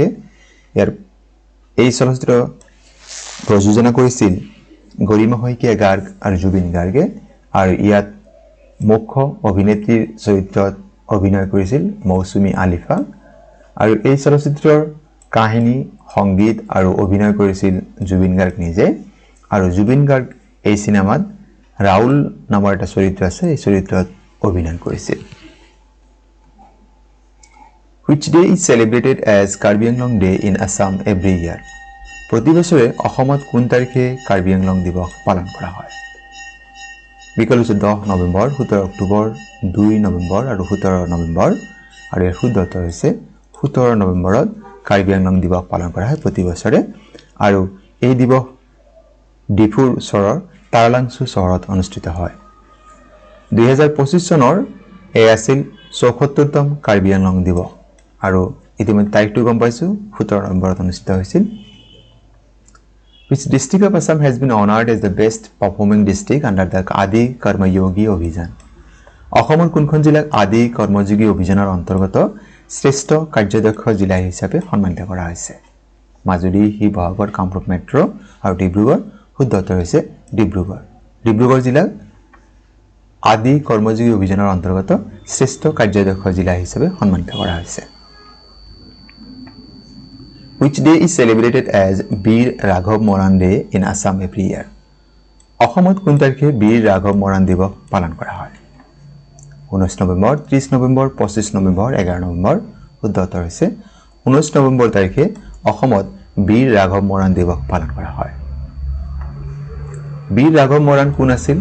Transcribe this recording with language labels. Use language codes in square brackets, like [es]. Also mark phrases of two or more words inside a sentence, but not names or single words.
[as] এই চলচ্চিত্ৰ প্ৰযোজনা কৰিছিল গৰিমা শইকীয়া গাৰ্গ আৰু জুবিন গাৰ্গে আৰু ইয়াত মুখ্য অভিনেত্ৰীৰ চৰিত্ৰত অভিনয় কৰিছিল মৌচুমী আলিফা। আৰু এই চলচ্চিত্ৰৰ কাহিনী, সংগীত আৰু অভিনয় কৰিছিল জুবিন গাৰ্গ নিজে। আৰু জুবিন গাৰ্গ এই চিনেমাত ৰাহুল নামৰ এটা চৰিত্ৰ আছে, এই চৰিত্ৰত অভিনয় কৰিছিল। [en] Which day is celebrated as Karbi Anglong Day in Assam every year? [as] প্ৰতি বছৰে অসমত কোন তাৰিখে কাৰ্বি আংলং দিৱস পালন কৰা হয়? বিকল্প হৈছে 10 নৱেম্বৰ, 17 অক্টোবৰ, 2 নৱেম্বৰ আৰু 17 নৱেম্বৰ। আৰু ইয়াৰ শুদ্ধ উত্তৰ হৈছে 17 নৱেম্বৰত কাৰ্বি আংলং দিৱস পালন কৰা হয় প্ৰতি বছৰে। আৰু এই দিৱস ডিফুৰ ওচৰৰ তাৰালাংচু চহৰত অনুষ্ঠিত হয়। 2025 চনৰ এয়া আছিল 74তম কাৰ্বি আংলং দিৱস। আৰু ইতিমধ্যে তাৰিখটো গম পাইছোঁ, 17 নৱেম্বৰত অনুষ্ঠিত হৈছিল। [en] Which district of Assam has been honored as the best performing district under the Adi Karma Yogi অভিযান? [as] অসমৰ কোনখন জিলাক আদি কৰ্মযোগী অভিযানৰ অন্তৰ্গত শ্ৰেষ্ঠ কাৰ্যদক্ষ জিলা হিচাপে সন্মানিত কৰা হৈছে? মাজুলী, শিৱসাগৰ, কামৰূপ মেট্ৰ' আৰু ডিব্ৰুগড়। শুদ্ধ উত্তৰ হৈছে ডিব্ৰুগড়। ডিব্ৰুগড় জিলাক আদি কৰ্মযোগী অভিযানৰ অন্তৰ্গত শ্ৰেষ্ঠ কাৰ্যদক্ষ জিলা হিচাপে সন্মানিত কৰা হৈছে। [en] Which day is celebrated as বীৰ ৰাঘৱ মৰাণ Day in Assam every year? [as] অসমত কোন তাৰিখে বীৰ ৰাঘৱ মৰাণ দিৱস পালন কৰা হয়? 19 নৱেম্বৰ, 30 নৱেম্বৰ, 25 নৱেম্বৰ, 11 নৱেম্বৰ। শুদ্ধ উত্তৰ হৈছে 19 নৱেম্বৰ তাৰিখে অসমত বীৰ ৰাঘৱ মৰাণ দিৱস পালন কৰা হয়। বীৰ ৰাঘৱ মৰাণ কোন আছিল?